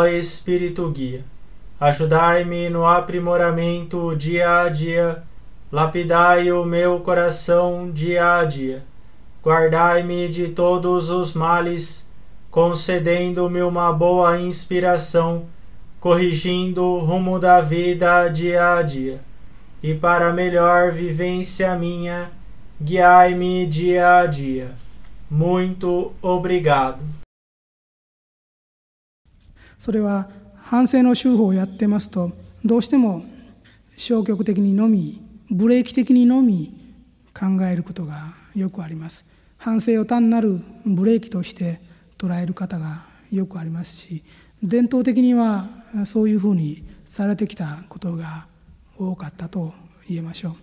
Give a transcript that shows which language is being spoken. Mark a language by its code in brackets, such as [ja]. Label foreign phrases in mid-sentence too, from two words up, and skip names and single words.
[pt] Espírito Guia, ajudai-me no aprimoramento dia a dia, lapidai o meu coração dia a dia, guardai-me de todos os males, concedendo-me uma boa inspiração, corrigindo o rumo da vida dia a dia, e para melhor vivência minha, guiai-me dia a dia. Muito obrigado. [ja] それは反省の手法をやってますと、どうしても消極的にのみ、ブレーキ的にのみ考えることがよくあります。反省を単なるブレーキとして捉える方がよくありますし、伝統的にはそういうふうにされてきたことが多かったと言えましょう。